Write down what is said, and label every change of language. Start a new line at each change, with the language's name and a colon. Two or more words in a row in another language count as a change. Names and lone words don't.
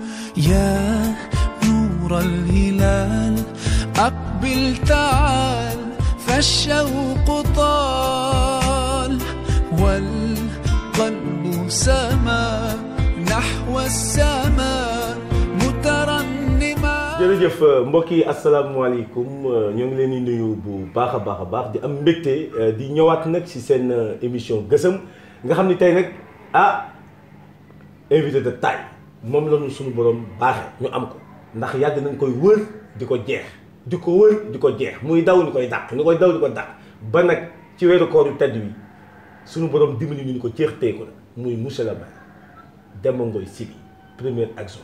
Arabic: يا نور الهلال أقبل تعال فالشوق طال والقلب سما نحو السماء مترنما.
Wolof: jërëjëf mbokk yi asalaamaaleykum ñoo ngi leen di nuyu bu baax a baax di am mbégte di ñëwaat nag ci seen émission gësëm nga xam ni tey nag
French: invité de taille
Wolof: moom la ñu suñu borom baaxee ñu am ko ndax yàgg nañ koy wër di ko jeex di ko wër di ko jeex muy daw ni koy dàq ni koy daw di ko dàq ba nag ci weeru koor yu tedd wi suñu borom dimbali ñu ko jeex tey ko la muy
French: monsieur le maire
Wolof: Demba Ngoye Siby
French: premier adjoint.